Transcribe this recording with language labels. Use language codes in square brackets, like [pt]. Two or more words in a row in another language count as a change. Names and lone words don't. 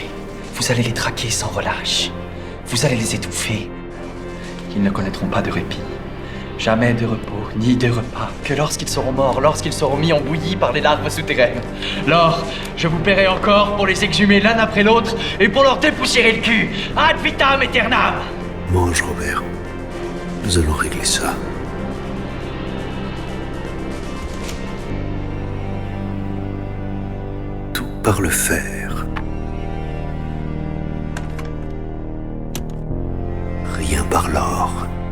[fr] Vous allez les traquer sans relâche. Vous allez les étouffer. Ils ne connaîtront pas de répit. Jamais de repos, ni de repas, que lorsqu'ils seront morts, lorsqu'ils seront mis en bouillie par les larves souterraines. Lors, je vous paierai encore pour les exhumer l'un après l'autre et pour leur dépoussiérer le cul. [la] Ad vitam aeternam! [fr] Mange, Robert. Nous allons régler ça. Tout par le fer. Rien par l'or.